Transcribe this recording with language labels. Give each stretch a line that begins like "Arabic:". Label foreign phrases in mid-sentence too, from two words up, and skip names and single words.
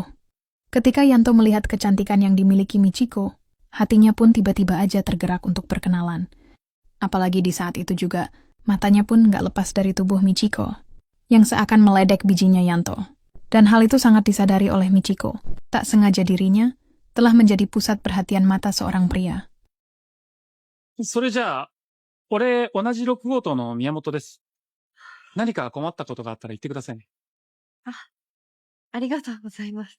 Indonesian: Ketika Yanto melihat kecantikan yang dimiliki Michiko, hatinya pun tiba-tiba aja tergerak untuk berkenalan. Apalagi di saat itu juga, matanya pun nggak lepas dari tubuh Michiko, yang seakan meledek bijinya Yanto. Dan hal itu sangat disadari oleh Michiko. Tak sengaja dirinya telah menjadi pusat perhatian mata seorang pria.
Japanese: それじゃあ、俺、同じ6号棟の宮本です。何か困ったことがあったら言ってくださいね。ありがとうございます。